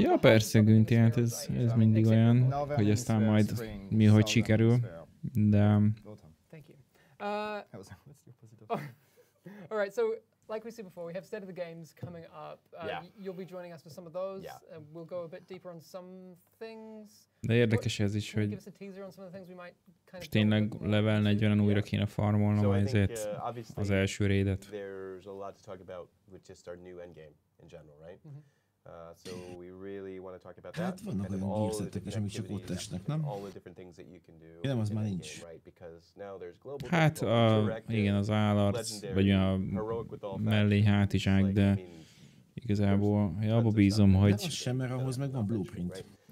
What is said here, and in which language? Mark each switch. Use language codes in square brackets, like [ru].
[hu] Ja, persze, Günti, hát ez mindig olyan, hogy aztán majd mi hogy sikerül, de... [en] Thank you. All right, so like we said before, we have State of the Games coming up. You'll be joining us for some of those. We'll go a bit deeper on some things. [hu] De érdekes ez is, hogy most tényleg level 40-en újra kéne farmolnom ezért az első raidet. [en] There's a lot to talk about with just our new endgame in general, right? So we really want to talk about that. [hu] Hát vannak olyan gépszettek is, amik csak ott esnek, nem? Nem, az már nincs. Hát igen, az állarc, vagy a mellé hátizsák, de igazából abba bízom, hogy... Az sem, mert ahhoz meg van blueprint.